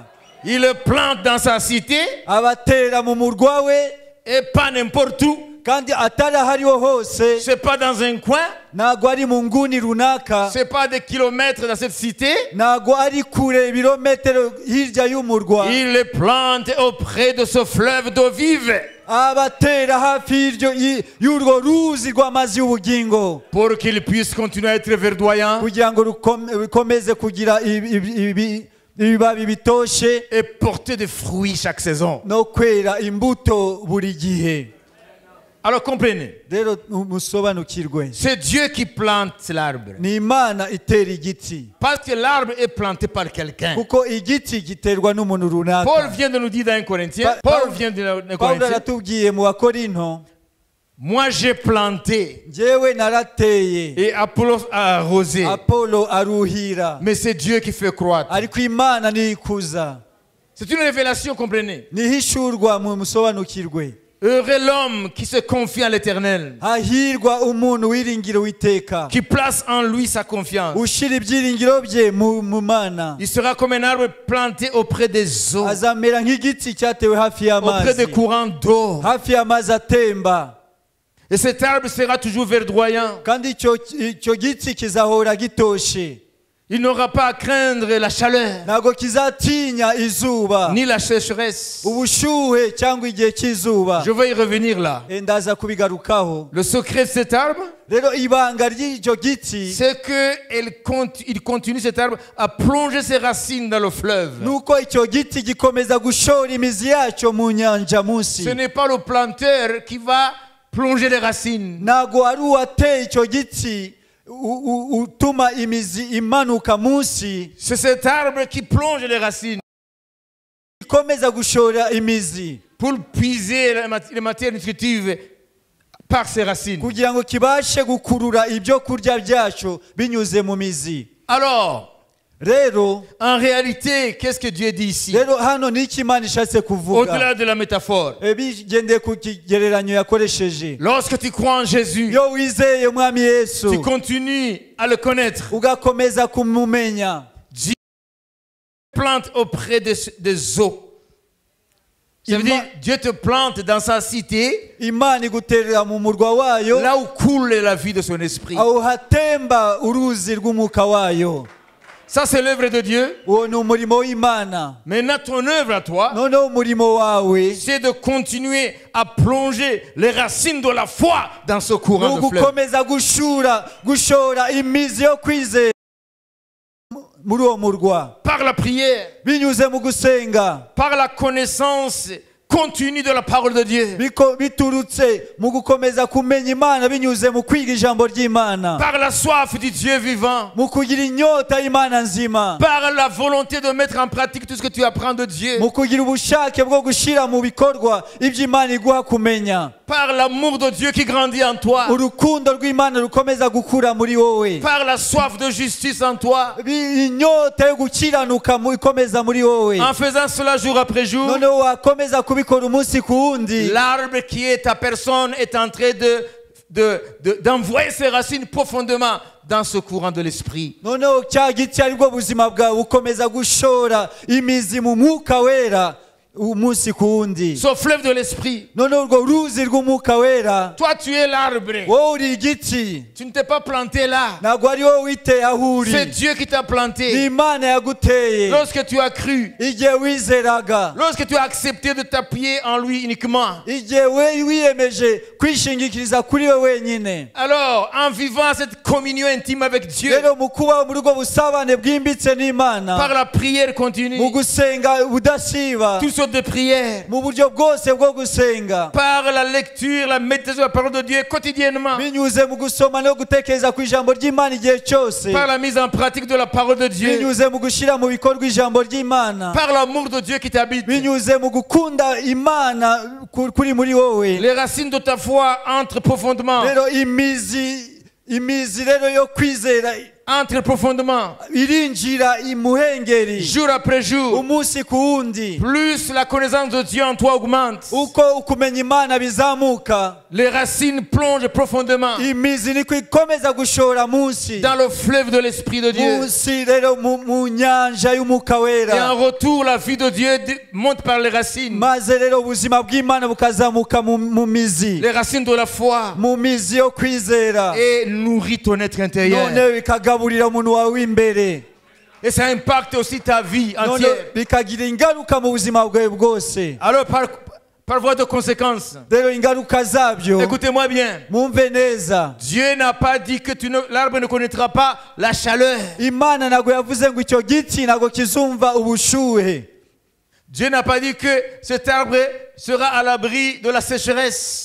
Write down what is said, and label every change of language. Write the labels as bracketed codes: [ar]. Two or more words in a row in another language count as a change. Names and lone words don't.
[fr] Il le plante dans sa cité [rw] abatera mu murwa we, [fr] et pas n'importe où. [rw] kandi atari ahariho hose, [fr] C'est pas dans un coin, [rw] ntago ari mu nguni runaka, [fr] c'est pas des kilomètres dans cette cité. [rw] ntago ari kure ibirometero hirya y'umurwa. [fr] Il le plante auprès de ce fleuve d'eau vive [rw] Abatera hafi y'urwo ruzi rw'amazi y'ubugingo, [fr] pour qu'il puisse continuer à être verdoyant [rw] kugira ngo rukomeze kugira ibibabi bitoshe [fr] et porter des fruits chaque saison. [rw] no kwera imbuto buri gihe. [fr] Alors comprenez, [rw] Rero musobanukirwe, [fr] c'est Dieu qui plante l'arbre. [rw] ni Imana itera igiti, [fr] Parce que l'arbre est planté par quelqu'un. [rw] kuko igiti giterwa n'umuntu [fr] Paul [rw] runaka. [fr] vient de nous dire dans 1 Corinthiens, Paul vient de nous [rw] Pawulo [fr] Corinthiens, [rw] aratubwiye mu Bakorinto, [fr] moi j'ai planté [rw] njyewe narateye, [fr] et Apollos a arrosé, [rw] Apolo aruhira, [fr] mais c'est Dieu qui fait croître. [rw] ariko Imana niyo ikuza. [fr] C'est une révélation, comprenez. [rw] Nihishurwa mu musobanukirwe. [fr] Heureux l'homme qui se confie en l'Éternel, [rw] Hahirwa umuntu wiringira Uwiteka, [fr] qui place en lui sa confiance. [rw] ushira ibyiringiro bye mu Mana. [fr] Il sera comme un arbre planté auprès des eaux, [rw] Azamera nk'igiti cyatewe hafi [fr] auprès des [rw] y'amazi, [fr] courants d'eau. [rw] hafi y'amazi atemba, [fr] Et cet arbre sera toujours verdoyant. [rw] kandi icyo giti kizahora gitoshe, [fr] Il n'aura pas à craindre la chaleur, [rw] ntabwo kizatinya izuba, [fr] ni la sécheresse. [rw] ubushuhe cyangwa igihe cy'izuba. [fr] Je vais y revenir là. [rw] Ndaza kubigarukaho. [fr] Le secret de cet arbre, [rw] Rero ibanga ry'icyo giti [fr] c'est qu'il continue cet arbre à plonger ses racines dans le fleuve. [rw] nuko icyo giti gikomeza gushora imizi yacyo mu nyanja munsi. [fr] Ce n'est pas le planteur qui va plonger les racines. [rw] Ntabwo ari uwateye icyo giti utuma imizi imanuka munsi, [fr] C'est cet arbre qui plonge les racines [rw] ikomeza gushora imizi [fr] pour puiser les matières nutritives par ses racines. [rw] kugira ngo kibashe gukurura ibyo kurya byacyo binyuze mu mizi. [fr] Alors, [rw] rero [fr] en réalité, qu'est-ce que Dieu dit ici? [rw] rero hano ni iki Imana ishatse kuvuga [fr] Au-delà de la métaphore. [rw] bigendeye ku kigereranyo yakoresheje. [fr] Lorsque tu crois en Jésus, [rw] Iyo wizeye umwami Yesu [fr] tu continues à le connaître. [rw] ugakomeza kumumenya, [fr] Dieu plante auprès des eaux. Ça veut dire, Dieu te plante dans sa cité, [rw] Imana iguterera mu murwa wayo, [fr] là où coule la vie de son esprit. [rw] aho hatemba uruzi rw'umwuka wayo. [fr] Ça, c'est l'œuvre de Dieu. [rw] Uwo ni umurimo w'Imana. [fr] Maintenant, ton œuvre à toi, [rw] Noneho umurimo wawe [fr] c'est de continuer à plonger les racines de la foi dans ce [rw] ni [fr] courant de fleuve. [rw] ugukomeza gushora imizi yo kwizera muri uwo murwa, [fr] Par la prière, [rw] binyuze mu gusenga, [fr] par la connaissance continue de la parole de Dieu, [rw] biturutse mu gukomeza kumenya Imana, binyuze mu kwiga ijambo ry'Imana, [fr] par la soif du Dieu vivant, [rw] mu kugira inyota y'Imana nzima, [fr] par la volonté de mettre en pratique tout ce que tu apprends de Dieu, [rw] mu kugira ubushake bwo gushyira mu bikorwa ibyo Imana iguha kumenya, [fr] par l'amour de Dieu qui grandit en toi, [rw] urukundo rw'Imana rukomeza gukura muri wowe, [fr] par la soif de justice en toi. [rw] inyota yo gukiranuka ikomeza muri wowe. [fr] En faisant cela jour après jour, [rw] Noneho wakomeza kubikora umunsi ku wundi, [fr] l'arbre qui est ta personne est en train d'envoyer ses racines profondément dans ce courant de l'esprit. [rw] noneho cya giti ari bwo buzima bwawe bukomeza gushora imizi mu mwuka wera umunsi ku wundi. [fr] Ce fleuve de l'esprit. [rw] Noneho urwo ruzi rw'umwuka wera, [fr] Toi, tu es l'arbre. [rw] wowe uri igiti, [fr] Tu ne t'es pas planté là. [rw] ntabwo ari wowe witeye aho [fr] C'est [rw] uri, [fr] Dieu qui t'a [rw] ni [fr] planté. [rw] Imana yaguteye [fr] Lorsque tu as cru, [rw] igihe wizeraga, [fr] lorsque tu as accepté de t'appuyer en lui uniquement, [rw] igihe wiyemeje kwishingikiriza kuri we wenyine. [fr] alors en vivant cette communion intime avec Dieu, [rw] Rero mu kubaho muri ubwo busabane bwimbitse n'Imana, [fr] par la prière [rw] mu [fr] continue, [rw] gusenga udasiba, [fr] toutes sortes de prières, [rw] mu buryo bwose bwo gusenga, [fr] par la lecture, la méditation de la parole de Dieu quotidiennement, [rw] binyuze mu gusoma no gutekereza ku ijambo ry'Imana igihe cyose, [fr] par la mise en pratique de la parole de Dieu, [rw] binyuze mu gushyira mu bikorwa ijambo ry'Imana, [fr] par l'amour de Dieu qui t'habite. [rw] binyuze mu gukunda Imana kuri muri wowe. [fr] Les racines de ta foi entrent profondément, [rw] Rero imizi rero yo kwizera [fr] entrent profondément, [rw] irinjira imuhengeri [fr] jour après jour. [rw] umunsi ku wundi. [fr] Plus la connaissance de Dieu en toi augmente, [rw] Uko ukumenya Imana bizamuka, [fr] les racines plongent profondément [rw] imizi niko ikomeza gushora munsi [fr] dans le fleuve de l'Esprit de Dieu. [rw] munsi rero mu nyanja y'umwuka [fr] Et [rw] wera, [fr] en retour, la vie de Dieu monte par les racines. [rw] maze rero ubuzima bw'Imana bukazamuka mu mizi, [fr] Les racines de la foi [rw] mu mizi yo kwizera, [fr] et nourrit ton être intérieur. [rw] noneho bikagaburira umuntu wawe w'imbere, [fr] Et ça impacte aussi ta vie [rw] noneho [fr] entière. [rw] bikagira ingaruka mu buzima bwawe bwose. [fr] Alors, par voie de conséquence, [rw] Rero ingaruka zabyo [fr] écoutez-moi bien. [rw] mwumve neza, [fr] Dieu n'a pas dit que l'arbre ne connaîtra pas la chaleur. [rw] Imana ntabwo yavuze ngo icyo giti ntabwo kizumva ubushuhe. [fr] Dieu n'a pas dit que cet arbre sera à l'abri de la sécheresse.